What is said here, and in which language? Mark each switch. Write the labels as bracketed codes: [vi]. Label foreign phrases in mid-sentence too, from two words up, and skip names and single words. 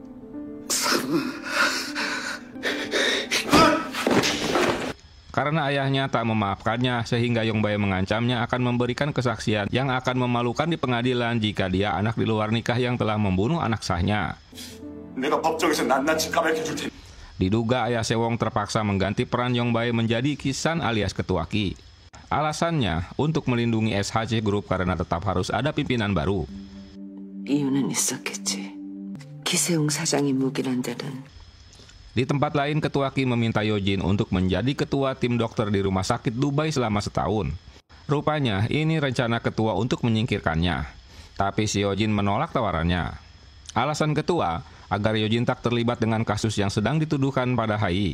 [id] Karena ayahnya tak memaafkannya, sehingga Yong Bae mengancamnya akan memberikan kesaksian yang akan memalukan di pengadilan jika dia anak di luar nikah yang telah membunuh anak sahnya. Diduga ayah Sewong terpaksa mengganti peran Yong Bae menjadi Kisan alias ketua Ki. Alasannya untuk melindungi SHC Group karena tetap harus ada pimpinan baru. [ko] 이유는 있었겠지. 기세웅 사장이 묵인한 데는. [id] Di tempat lain, Ketua Kim meminta Yojin untuk menjadi ketua tim dokter di rumah sakit Dubai selama setahun. Rupanya ini rencana ketua untuk menyingkirkannya. Tapi si Yojin menolak tawarannya. Alasan ketua agar Yojin tak terlibat dengan kasus yang sedang dituduhkan pada Hai.